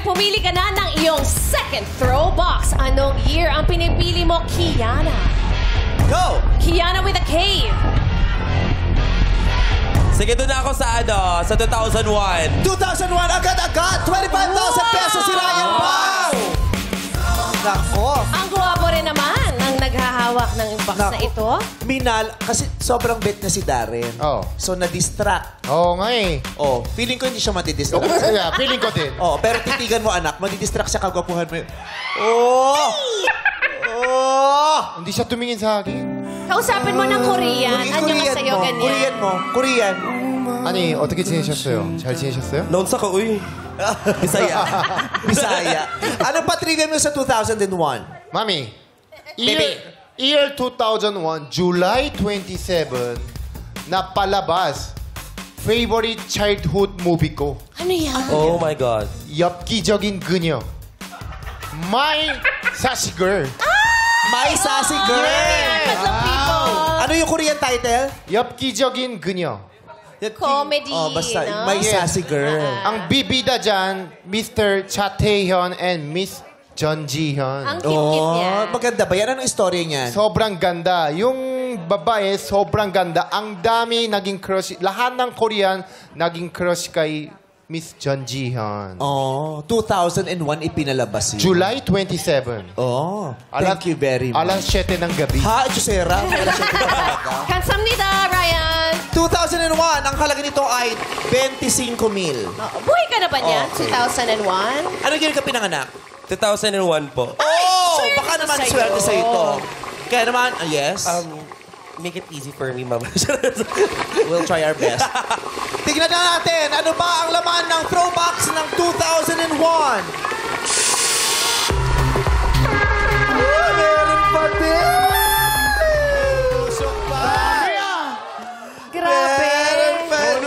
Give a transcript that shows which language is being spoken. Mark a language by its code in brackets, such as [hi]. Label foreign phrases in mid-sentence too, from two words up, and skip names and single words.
[tl] pumili ka na ng iyong [en] second throw box. [tl] Anong year ang pinipili mo, Kiana? [en] Go! Kiana with a K. [tl] Sige, doon na ako sa sa 2001. 2001, agad-agad! 25,000 pesos si Ryan Pao! Nako! Ang guwapo rin naman ang naghahawak ng box na ito. Minal, kasi sobrang bet na si Darren. Oh. So, na-distract. Oo nga eh. Oh, feeling ko hindi siya madidistract. Yeah, feeling ko din. Oh, pero titigan mo, anak, madidistract siya kagwapuhan mo. Oh! Oh! Hindi siya tumingin sa akin. Kausapin mo ng Korean. Ano nga sa'yo ganyan? Korean mo. [en] Korean. [ko] 아니, 어떻게 지내셨어요? 잘 지내셨어요? [tl] Noon sa ka, uy. Bisaya. Bisaya. Ano pa trivia mo sa 2001? Mami, [en] Baby. year 2001, July 27, napalabas, favorite childhood movie ko. [tl] Ano yan? [en] Oh my God. [ko] 엽기적인 그녀. [en] My Sassy Girl. My Sassy Girl! [tl] Tatlong people. Ano yung Korean title? [ko] 엽기적인 그녀. [en] Comedy, [tl] Oh, basta. no? [en] My Sassy Girl. [tl] Ang bibida dyan, Mr. Cha Tae-hyun and Miss Jeon Ji-hyun. Ang cute-cute niya. Maganda ba yan? Anong istorya niyan? Sobrang ganda. Yung babae, sobrang ganda. Ang dami naging crush. Lahat ng Korean naging crush kay Miss Jeon Ji-hyun. Oh, 2001 ipinalabas yun. July 27. [en] Oh, thank you very much. [tl] Alas 7 ng gabi. Ha, Chusera? Alas 7 na talaga. [ko] Kamsamnida, Ryan. [tl] 2001, ang halaga nito ay 25,000. Buhay ka na ba niyan? [en] Okay. 2001? [tl] Ano year ka pinanganak? 2001 po. Oh, swerte baka naman sa'yo. swerte sa ito. Kaya naman, [en] yes, Make it easy for me, ma'am. we'll try our best. [tl] Tignan na natin, ano ba ang laman ng throwbox ng 2001? Meron pa din! Usok pa! Grabe. Meron pa din!